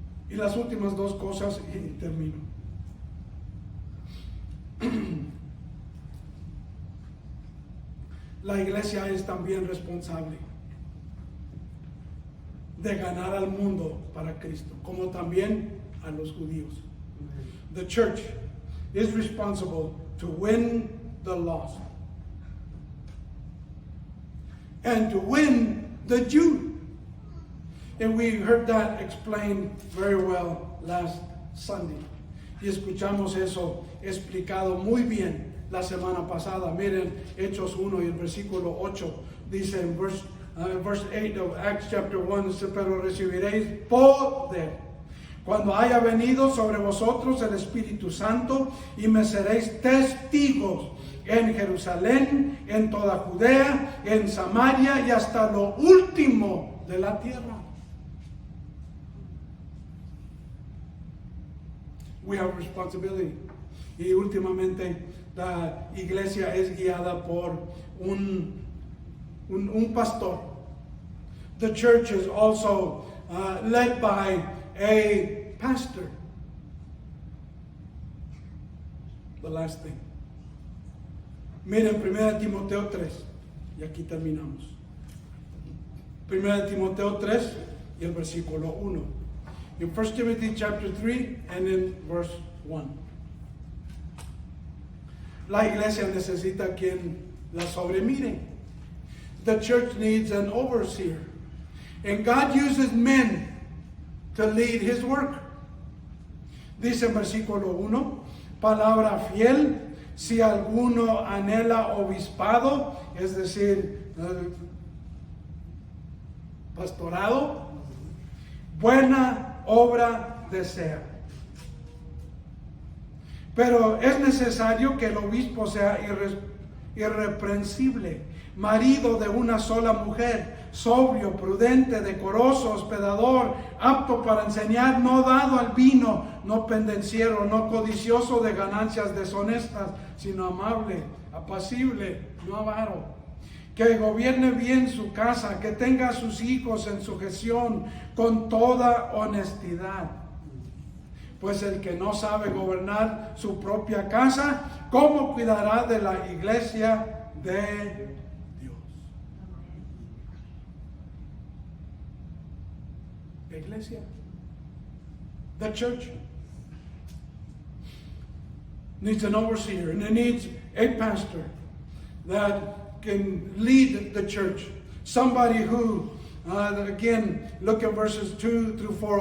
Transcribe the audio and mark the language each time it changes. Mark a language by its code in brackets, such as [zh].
[es] Y las últimas dos cosas y termino. La iglesia es también responsable de ganar al mundo para Cristo, como también a los judíos. [en] The church is responsible to win the lost and to win the Jew. And we heard that explained very well last Sunday. [es] Y escuchamos eso explicado muy bien la semana pasada. Miren, Hechos 1 y el versículo 8 dice en verse [en] verse 8 of Acts chapter 1, [es] dice, pero recibiréis poder cuando haya venido sobre vosotros el Espíritu Santo, y me seréis testigos en Jerusalén, en toda Judea, en Samaria y hasta lo último de la tierra. [en] We have responsibility. [es] Y últimamente la iglesia es guiada por un pastor. [en] The church is also led by a pastor. The last thing. [es] Miren 1 Timoteo 3. Y aquí terminamos. 1 Timoteo 3 y el versículo 1. [en] In 1 Timothy chapter 3 and in verse 1. [es] La iglesia necesita quien la sobremire. [en] The church needs an overseer. And God uses men to lead his work. [es] Dice en versículo 1, palabra fiel, si alguno anhela obispado, es decir, pastorado, buena obra desea. Pero es necesario que el obispo sea irreprensible, marido de una sola mujer, sobrio, prudente, decoroso, hospedador, apto para enseñar, no dado al vino, no pendenciero, no codicioso de ganancias deshonestas, sino amable, apacible, no avaro, que gobierne bien su casa, que tenga a sus hijos en sujeción con toda honestidad. Pues el que no sabe gobernar su propia casa, ¿cómo cuidará de la iglesia de Dios? La iglesia, [en] the church, needs an overseer, and it needs a pastor that can lead the church. Somebody who, again, look at verses 2 through 4.